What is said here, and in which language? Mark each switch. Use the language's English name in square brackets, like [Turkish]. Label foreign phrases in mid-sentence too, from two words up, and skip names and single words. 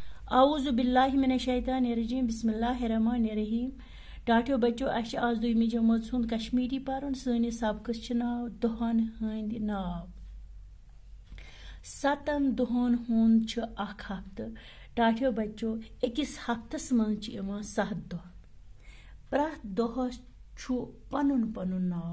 [Arabic] أعوذ بالله من الشيطان الرجيم بسم الله الرحمن الرحيم. [Kashmiri] टाटियो बच्चो अश आज दुयमी जमात हुंद कश्मीरी परन सनिस सबकस छ नाव दोहन हंद नाव। 7 दोहन हुंद छ अख हफ्ते। टाटियो बच्चो अकिस हफ्तस मन छ इवान 7 दोह। प्रत दोहस छु पनुन पनुन नाव।